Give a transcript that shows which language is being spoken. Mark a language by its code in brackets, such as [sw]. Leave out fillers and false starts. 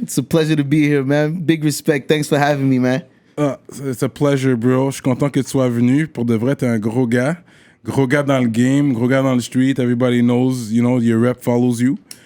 [en] It's a pleasure to be here, man. Big respect. Thanks for having me, man. It's a pleasure, bro. [fr] Je suis content que tu sois venu. Pour de vrai, t'es un gros gars. Gros gars dans le game, gros gars dans le street. [en] Everybody knows, you know, your rep follows you.